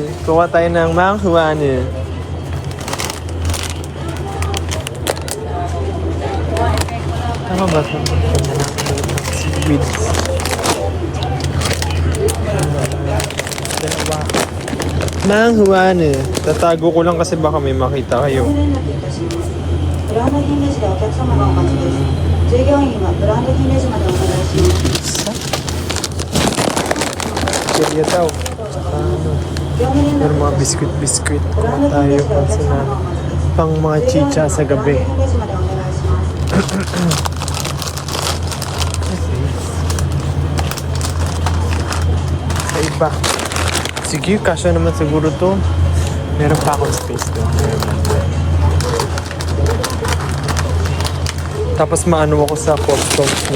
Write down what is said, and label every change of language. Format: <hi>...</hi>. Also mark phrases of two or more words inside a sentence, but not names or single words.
<tl>Kuha tayo ng Mang Huanu. Tama ba ito? Squids. Mang Huanu. Tatago ko lang kasi baka may makita kayo.</tl> <ja>ブランド品レジでお客様がお待ちです。従業員はブランド品レジまでお願いします。</ja> <tl>Chichirya daw. Tsaka ano. Pero mga biskuit-biskuit. Kuha tayo kasi na pang mga chicha sa gabi.</tl> <ja>レジまでお願いします。</ja> <tl>Sa iba. Sige, kasya naman siguro to. Meron pa akong space doon. Tapos maano ako sa customs, no?</tl>